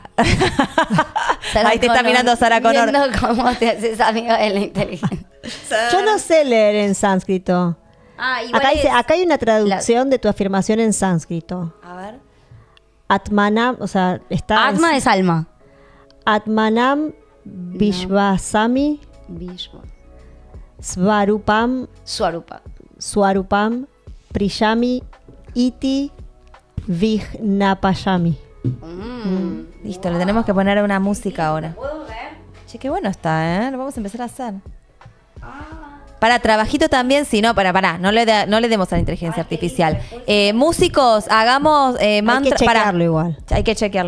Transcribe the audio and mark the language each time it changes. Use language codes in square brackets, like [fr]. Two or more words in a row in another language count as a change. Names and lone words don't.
[es] Sarah Ahí te está Connor, mirando Sarah Connor. Viendo cómo te haces amiga de la inteligencia. Yo no sé leer en sánscrito. Ah, igual Acá, dice, es- acá hay una traducción de tu afirmación en sánscrito. A ver. Atmanam, o sea, está. Atma es alma. [sa] Atmanam Vishvasami [es] Vishwa. Svarupam Swarupa. [sa] Swarupam Priyami Iti Vignapayami. [es] Listo, le tenemos que poner una música ahora. Che, qué bueno está, ¿eh? Lo vamos a empezar a hacer. Para trabajito también, si no, no le demos a la inteligencia artificial. Músicos, hagamos mantra. Hay que chequearlo igual. Hay que chequearlo.